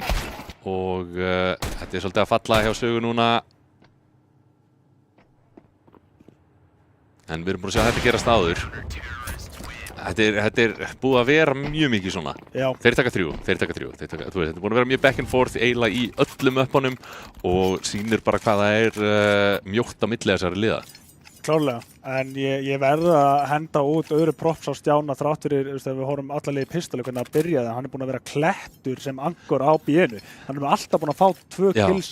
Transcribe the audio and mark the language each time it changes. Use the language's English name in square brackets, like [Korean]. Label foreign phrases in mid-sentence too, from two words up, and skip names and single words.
[Icelandic] Og þetta er svolítið að falla hjá Sögu núna. En við erum búin að sjá þetta gerast áður. Þetta er búið að vera mjög mikið svona. Já. Þeir taka 3. Þetta er búin að vera mjög [English] back and forth [Icelandic] eiginlega í öllum uppunum og sýnir bara hvað það er mjótt á milli þessari liða. Klárlega, en ég verð að henda út öðru props á Stjána þrátt fyrir, þegar við horfum allarlega í pistoli hvernig það byrjaði. Hann er búinn að vera klettur sem angur á B-inu. Hann er alltaf búinn að fá 2 kills.